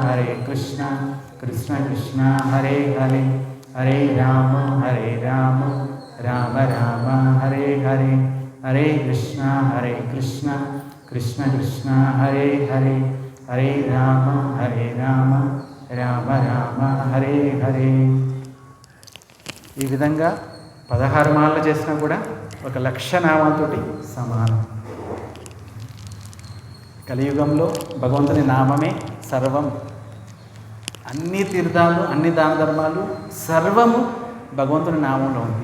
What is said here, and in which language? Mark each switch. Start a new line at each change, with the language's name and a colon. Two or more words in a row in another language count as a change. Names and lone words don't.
Sanskrit: కృష్ణ హరే హరే హరే రామ రామ రామ హరే హరే హరే కృష్ణ కృష్ణ హరే హరే హరే రామ రామ రామ హరే హరే.
Telugu: ఈ విధంగా 16 మాలలు చేసినా కూడా 1,00,000 నామాలతో సమానం. కలియుగంలో భగవంతుని నామమే సర్వం. అన్ని తీర్థాలు, అన్ని దాన ధర్మాలు, సర్వము భగవంతుని నామంలో ఉంది.